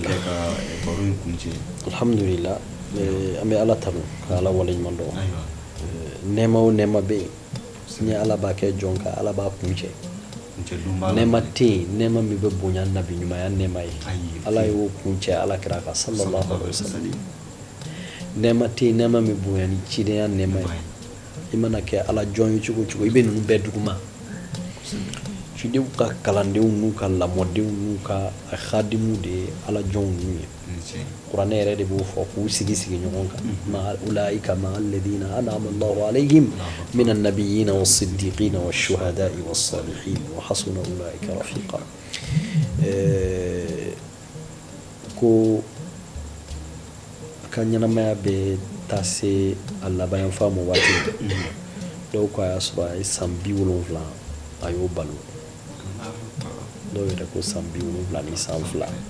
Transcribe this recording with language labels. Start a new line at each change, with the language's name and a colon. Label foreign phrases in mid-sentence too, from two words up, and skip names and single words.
Bambara: kɛ ka baro in kuncɛ alhamdulillah an bɛ ala tanu ka ala waleɲuman dɔn nɛɛma o nɛɛma bɛ yen ni ala b'a kɛ jɔn ka ala b'a kuncɛ nɛɛma tɛ yen nɛɛma min bɛ bonya nabi ɲumanya nɛɛma ye ala y'o kuncɛ ala kira kan
Arabic: صلى الله عليه وسلم
Bambara: nɛɛma tɛ yen nɛɛma min bonya ni cidenya nɛɛma ye i mana kɛ ala jɔn ye cogo o cogo i bɛ ninnu bɛɛ duguma cidenw ka kalandenw n'u ka lamɔdenw n'u ka khadimu de ye ala jɔnw n'u ye kuranɛ yɛrɛ de b'o fɔ k'u sigi sigi ɲɔgɔn kan ma
Arabic: أولئك مع الذين أنعم الله عليهم من النبيين والصديقين والشهداء والصالحين وحسن أولئك رفيقا
Bambara: ko ka ɲɛnamaya bɛ taa se a laban yanfan ma waati dɔw ko a y'a sɔrɔ a ye san 70 a y'o balo dɔw yɛrɛ ko san 70 ni san 2